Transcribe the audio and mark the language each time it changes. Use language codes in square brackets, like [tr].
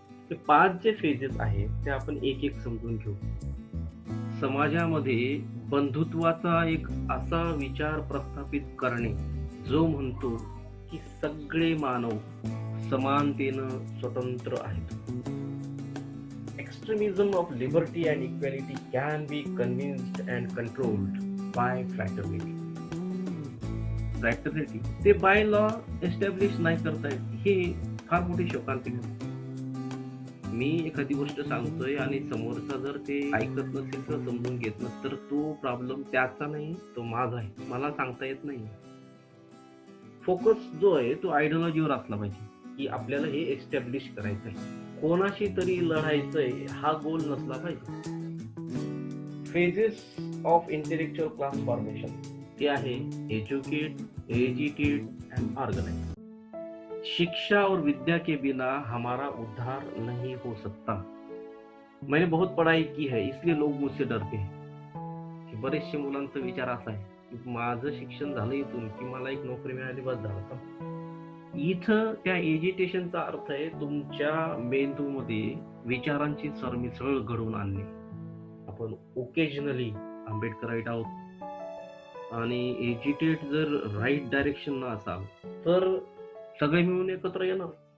[mr] हे 5 जे फेजेस आहेत ते आपण एक एक समजून घेऊ. समाजामध्ये बंधुत्वाचा एक असा विचार प्रस्थापित करणे जो म्हणतो की सगळे मानव समानतेनं स्वतंत्र आहेत. [en] Extremism of liberty and equality can be convinced and controlled by fraternity. [mr] Fraternity ते बाय लॉ एस्टॅब्लिश नाही करतायत, हे फार मोठी शोकांतिका आहे. मी एखादी गोष्ट सांगतोय आणि समोरचा जर ते ऐकत नसेल किंवा समजून घेत नसेल तर तो प्रॉब्लेम त्याचा नाही, तो माझा आहे. मला सांगता येत नाही. फोकस जो आहे तो आयडिओलॉजीवर असला पाहिजे की आपल्याला हे एस्टॅब्लिश करायचं आहे. कोणाशी तरी लढायचंय हा गोल नसला पाहिजे. Phases of intellectual class formation ते आहे एजुकेट, एजिटेट एंड ऑर्गेनाइज. [hi] शिक्षा और विद्या के बिना हमारा उद्धार नहीं हो सकता. मैंने बहुत पढ़ाई की है इसलिए लोग मुझसे डरते हैं. [mr] की बरेचशे मुलांचा विचार असा आहे की माझं शिक्षण झालं इथून की मला एक नोकरी मिळाली बस झालं का. इथं त्या एजिटेशनचा अर्थ आहे तुमच्या मेंदूमध्ये विचारांची सरमिसळ घडवून आणणे. आपण ओकेजनली आंबेडकराईट आहोत आणि एजिटेट जर राईट डायरेक्शन न असाल तर सगळे मिळून एकत्र येणार.